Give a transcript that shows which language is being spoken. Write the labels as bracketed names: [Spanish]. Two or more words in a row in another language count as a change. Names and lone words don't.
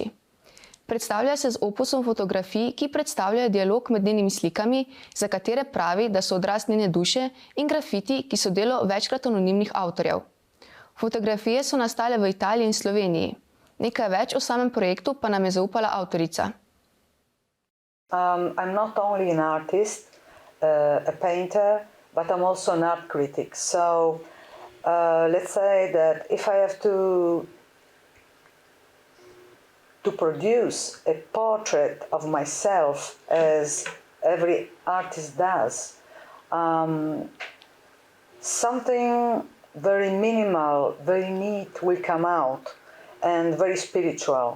[Slovenian] Predstavlja se z opusom fotografij, ki predstavljajo dialog med njenimi slikami, za katere pravi, da so odraz njene duše, in grafiti, ki so delo večkrat anonimnih avtorjev. Fotografije so nastale v Italiji in Sloveniji. Nekaj več o samem projektu pa nam je zaupala avtorica. [English] I'm not only an artist, a painter, but I'm also an art critic. So let's say that if I have to produce a portrait of myself, as every artist does, something very minimal, very neat will come out and very spiritual.